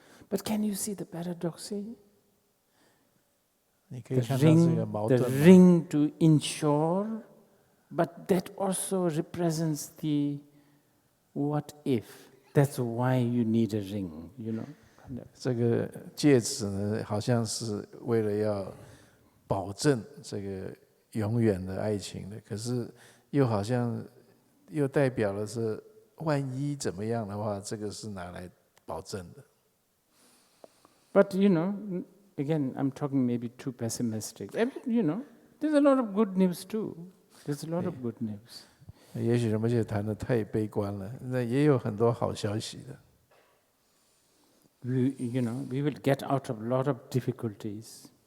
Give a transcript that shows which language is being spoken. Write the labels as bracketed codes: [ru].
[en] But can you see the paradoxy? [zh] 你可以看到这个矛盾 [en] The [zh] 吗？ [en] ring to insure, but that also represents the what if. That's why you need a ring, kind of. [zh] 这个戒指呢，好像是为了要保证这个永远的爱情的，可是又好像又代表了是万一怎么样的话，这个是拿来保证的。 [en] But again, I'm talking maybe too pessimistic. There's a lot of good news too. There's a lot of good news. [zh] 也许人们就谈得太悲观了，那也有很多好消息的。 [en] We will get out of a lot of difficulties.